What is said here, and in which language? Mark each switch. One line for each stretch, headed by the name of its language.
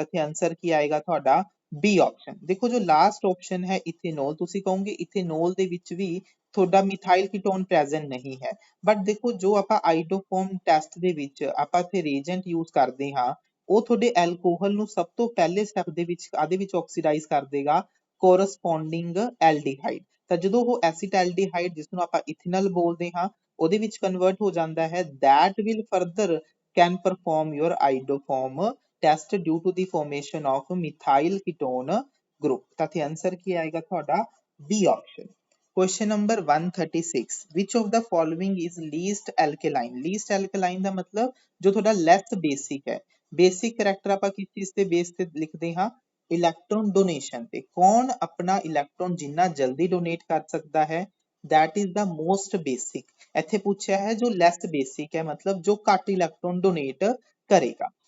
Punjabi: ਇੱਥੇ ਆਨਸਰ ਕੀ ਆਏਗਾ ਤੁਹਾਡਾ B ਆਪਸ਼ਨ। ਦੇਖੋ ਜੋ ਲਾਸਟ ਆਪਸ਼ਨ ਹੈ ਇਥੇਨੋਲ, ਤੁਸੀਂ ਕਹੋਗੇ ਇਥੇਨੋਲ ਦੇ ਵਿੱਚ ਵੀ ਤੁਹਾਡਾ ਮਿਥਾਈਲ ਕੀਟੋਨ ਪ੍ਰੈਜ਼ੈਂਟ ਨਹੀਂ ਹੈ, ਬਟ ਦੇਖੋ ਜੋ ਆਪਾਂ ਆਈਡੋਫੋਰਮ ਟੈਸਟ ਦੇ ਵਿੱਚ ਆਪਾਂ ਇੱਥੇ ਰੀਐਜੈਂਟ ਯੂਜ਼ ਕਰਦੇ ਹਾਂ ਉਹ ਤੁਹਾਡੇ ਐਲਕੋਹਲ ਨੂੰ ਸਭ ਤੋਂ ਪਹਿਲੇ ਸਟੈਪ ਦੇ ਵਿੱਚ ਆਦੇ ਵਿੱਚ ਆਕਸੀਡਾਈਜ਼ ਕਰ ਦੇਗਾ ਕੋਰਸਪੋਂਡਿੰਗ ਐਲਡੀਹਾਈਡ। ਤਾਂ ਜਦੋਂ ਉਹ ਐਸੀਟੈਲਡੀਹਾਈਡ ਜਿਸ ਨੂੰ ਆਪਾਂ ਇਥੇਨਲ ਬੋਲਦੇ ਹਾਂ ਉਹਦੇ ਵਿੱਚ ਕਨਵਰਟ ਹੋ ਜਾਂਦਾ ਹੈ
English: that will further can perform your
Punjabi: ਆਈਡੋਫੋਰਮ
English: test due to the formation of methyl ketone group।
Punjabi: ਤਾਂ ਇੱਥੇ ਆਨਸਰ ਕੀ ਆਏਗਾ ਤੁਹਾਡਾ B option।
English: Question number 136, which of the following is least alkaline?
Punjabi: least alkaline ਦਾ ਮਤਲਬ ਜੋ ਤੁਹਾਡਾ less basic ਹੈ। basic character ਆਪਾਂ ਕਿਸ ਚੀਜ਼ ਤੇ base ਤੇ ਲਿਖਦੇ ਹਾਂ, ਇਲੈਕਟ੍ਰੋਨ ਡੋਨੇਸ਼ਨ ਤੇ। ਕੌਣ ਆਪਣਾ ਇਲੈਕਟ੍ਰੋਨ ਜਿੰਨਾ ਜਲਦੀ ਡੋਨੇਟ ਕਰ ਸਕਦਾ ਹੈ,
English: that is the most basic।
Punjabi: ਇੱਥੇ ਪੁੱਛਿਆ ਹੈ ਜੋ less basic ਹੈ, ਮਤਲਬ ਜੋ ਘੱਟ ਇਲੈਕਟ੍ਰੋਨ ਡੋਨੇਟ ਕਰੇਗਾ।